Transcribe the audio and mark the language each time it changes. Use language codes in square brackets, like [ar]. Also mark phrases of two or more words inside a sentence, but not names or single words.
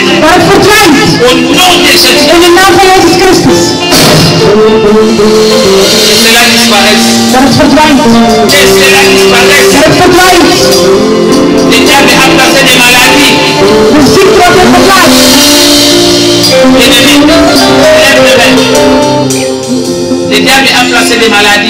[nl] Maar het verdwijnt. [fr] Au nom de Jésus. [nl] In de naam van Jezus Christus. [fr] Que cela disparaisse. [nl] Dat het verdwijnt. [fr] Que cela disparaisse. [nl] Dat het verdwijnt. [fr] Le diable a placé des maladies. [nl] De ziekte wordt er geplaatst. [fr] L'ennemi, lève le main. Le diable a placé des maladies.